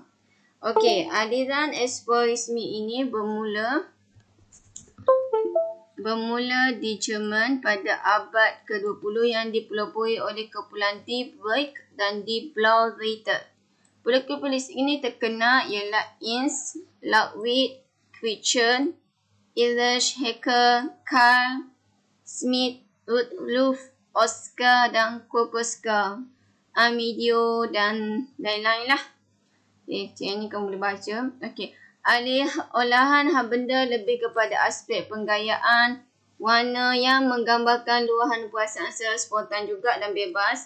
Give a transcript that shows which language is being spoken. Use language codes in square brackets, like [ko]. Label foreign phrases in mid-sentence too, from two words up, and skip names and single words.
[ms] Okey, aliran Expressionisme ini bermula di Jerman pada abad ke-20 yang dipelopori oleh kumpulan Die Break dan Die Blaue Reiter. Pelukis ini terkenal ialah Ernst Ludwig Kirchner, Erich Heckel, Carl Schmitt, Rudolf Oskar dan Kokoschka, Amedeo dan lain-lain lah. Yang ni kamu boleh baca. Okey. Alih olahan benda lebih kepada aspek penggayaan, warna yang menggambarkan luahan perasaan secara spontan juga dan bebas.